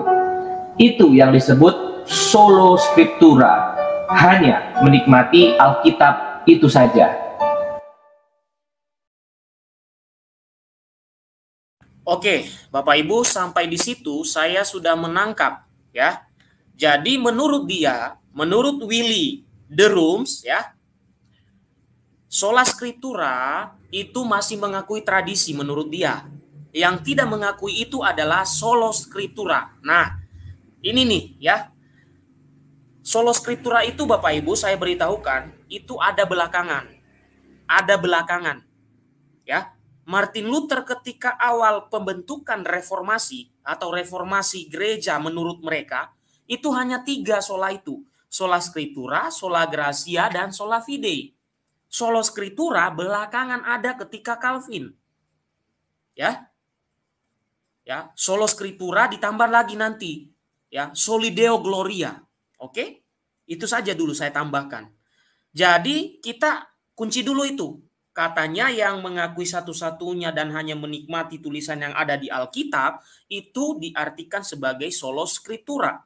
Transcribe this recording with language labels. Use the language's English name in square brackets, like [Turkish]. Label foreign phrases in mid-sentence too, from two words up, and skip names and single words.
[Indonesian] Itu yang disebut [Latin] solo scriptura, [Indonesian] hanya menikmati Alkitab itu saja. Oke, Bapak Ibu, sampai di situ saya sudah menangkap ya. Jadi menurut Willy de Rooms ya, [Latin] sola scriptura [Indonesian] itu masih mengakui tradisi menurut dia. Yang tidak mengakui itu adalah [Latin] solo scriptura. [Indonesian] Nah, ini nih ya. [Latin] Solo scriptura [Indonesian] itu Bapak Ibu saya beritahukan itu ada belakangan. Ada belakangan. Ya. Martin Luther ketika awal pembentukan reformasi atau reformasi gereja menurut mereka, itu hanya 3 sola itu. [Latin] Sola Scriptura, Sola Gratia, dan Sola Fide. Sola Scriptura [Indonesian] belakangan ada ketika Calvin. Ya. Ya, [Latin] Sola Scriptura [Indonesian] ditambah lagi nanti. Ya, [Latin] Soli Deo Gloria. [Indonesian] Oke? Itu saja dulu saya tambahkan. Jadi kita kunci dulu itu. Katanya yang mengakui satu-satunya dan hanya menikmati tulisan yang ada di Alkitab itu diartikan sebagai [Latin] solo scriptura.